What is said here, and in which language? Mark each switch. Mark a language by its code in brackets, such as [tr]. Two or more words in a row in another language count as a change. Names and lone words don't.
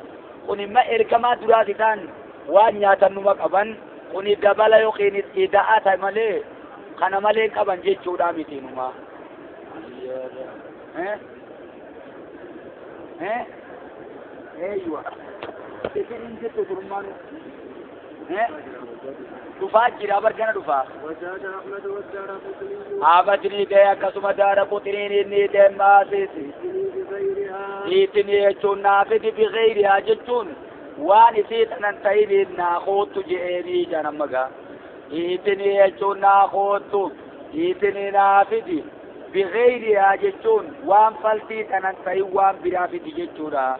[om] Kun imma ergamaa duraati ta'an waan nyaatannuma qaban kuni dabala yookiin ida'aa ta'e malee kana malee qaban jechuudha mitiinuma. Eeywa. Isin jettu durmaan dhufaa jira bargana dhufaa. [ar] وزاد أحمد والدارقطني [om] Abadni gaya akkasuma Daaraqutniin inni deemaasisi. [ar] بغيرها [om] Iitini jechuun naafiti bigayrihaa jechuun waan isii tanan ta'iniin naaqootu je'eenii janammaga. Iitini jechuun naaqootu iitini naafiti bigayrihaa jechuun waan faltii tanan ta'in waan biraafiti jechuudha.